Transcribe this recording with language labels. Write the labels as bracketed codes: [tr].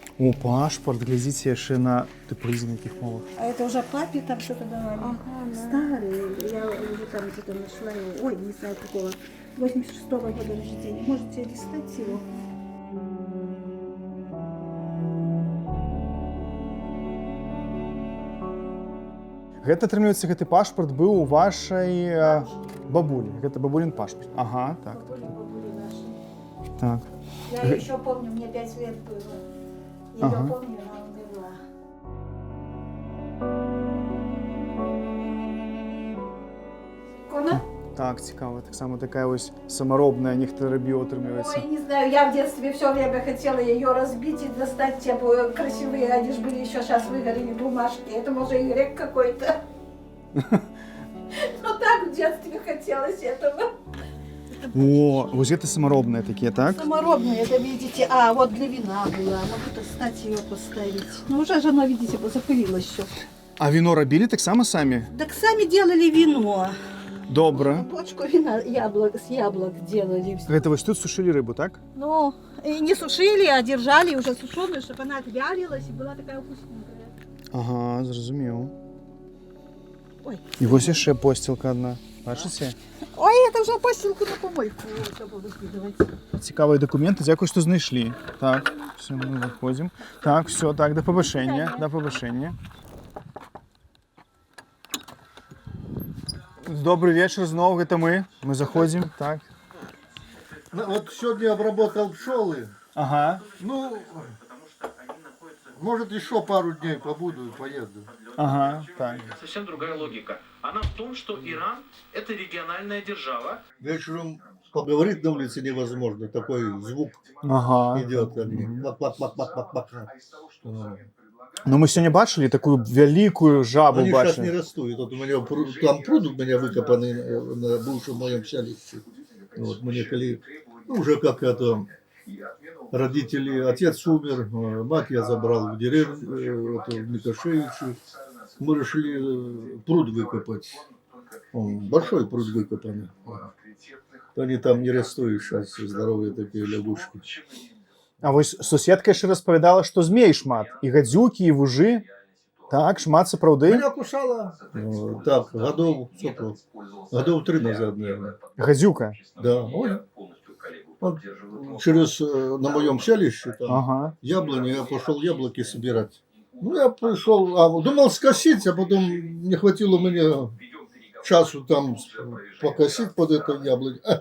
[be] О, пашпорт, глядзіце яшчэ на признаки мовах. [ru] А это уже папе там что-то давали. Ага, да. Старые. Я уже там где-то нашла его. Ой, не знаю какого. 86-го года рождения. Можете листать его. [be] Гэта, атрымліваецца, гэты пашпарт быў у вашай бабулі. Гэта бабулін пашпарт. Ага, так. [ru] Бабули наши. Так. Я ее еще помню, мне 5 лет было. Я ее Ага. помню, она умерла. Икона? [be] Так, цікаво. Так само такая ось самаробная, нехто рабіў, атрымліваецца. [ru] Ой, не знаю, я в детстве все время хотела ее разбить и достать те красивые, они же были еще сейчас выгорели бумажки. Это может и грек какой-то. Ну так в детстве хотелось этого. [be] О, вось гэта самаробныя такія, так? [ru] Саморобные, это видите, а вот для вина была, могу достать ее поставить. Ну уже же она, видите, запылилась все. [be] А віно рабілі таксама самі? [ru] Так сами делали вино. [be] Добра. [ru] Бочку вина с яблок делали. [be] Гэта вось тут сушылі рыбу, так? [ru] Ну, и не сушили, а держали уже сушеную, чтобы она отвялилась и была такая вкусненькая. [be] Ага, зразумеў. Ой. І вось яшчэ посцілка адна. Бачыце? [ru] Ой, это уже постилку на помойку забыл выкидывать. [be] Цікавыя дакументы, дзякуй, што знайшлі. Так, все, мы выходзім. Так, все, так, да павышэння, да павышэння. [ru] Добрый вечер, [be] зноў, гэта мы. Мы заходзім, так. [ru] Ну, вот сегодня обработал пчелы. Ага, Ну, может еще пару дней побуду и поеду. ага, так. Совсем другая логика. Она в том, что Иран – это региональная держава. Вечером поговорить на улице невозможно, такой звук Ага. идет. Бак-бак-бак-бак-бак-бак. [be] Ну, мы сёння бачылі такую вялікую жабу, [ru] Они сейчас не [be] бачылі. [ru] растут. Вот у меня там пруд у меня выкопанный на бывшем моем селище. Вот мы ехали, ну, уже как это, родители, отец умер, мать я забрал в деревню, в Микошевичу. Мы решили пруд выкопать. Большой пруд выкопанный. Они там не растут сейчас, здоровые такие лягушки. [be] А вось суседка яшчэ распавядала, што змей шмат. І гадзюкі, і вужы. Так, шмат сапраўды. [ru] Меня кусала. Так, годов 3 назад, наверное. [be] Гадзюка. [ru] Да. Ой. Вот через на моем селище там Ага. яблони, я пошел яблоки собирать. Ну, я пришел, думал скосить, а потом не хватило мне часу там покосить под это яблони.